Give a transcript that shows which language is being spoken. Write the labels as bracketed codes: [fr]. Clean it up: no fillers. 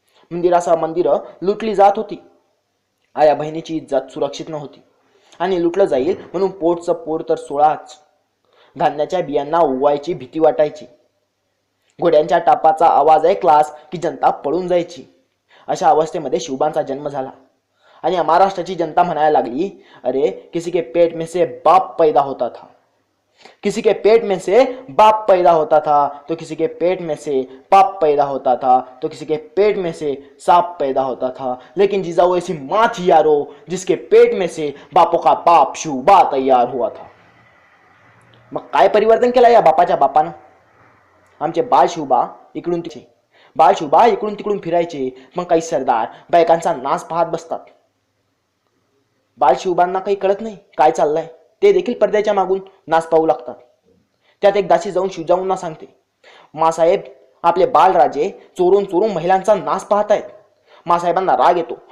[mr] मंदिरासह मंदिरं लुटली जात होती. आया बहिणीची इज्जत सुरक्षित नव्हती आणि लुटलं जाईल म्हणून पोटचं पोर तर 16च. धान्याच्या बियांना उगवायची भीती वाटायची. घोड्यांच्या टापाचा आवाज ऐकलास की जनता पळून जायची. अशा अवस्थेमध्ये शिवबांचा जन्म झाला आणि महाराष्ट्राची जनता म्हणायला लागली, [hi] अरे किसी के पेट में से बाप पैदा होता था, किसी के पेट में से बाप पैदा होता था, तो किसी के पेट में से पाप पैदा होता था, तो किसी के पेट में से सांप पैदा होता था. लेकिन जिजाऊ ऐसी माँ थी यारो जिसके पेट में से बापों का बाप शिवबा तैयार हुआ था. [mr] मग काय परिवर्तन केलं या बापाच्या बापानं? आमचे बाळ शिवबा इकडून तिकडून फिरायचे. मग काही सरदार बायकांचा नाच पाहत बसतात. बाळ शिवबांना काही कळत नाही काय चाललंय. ते देखील पडद्याच्या मागून नाच पाहू लागतात. त्यात एक दासी जाऊन शिवजाऊंना सांगते, मासाहेब आपले बालराजे चोरून महिलांचा नाच पाहतायत. मासाहेबांना राग येतो.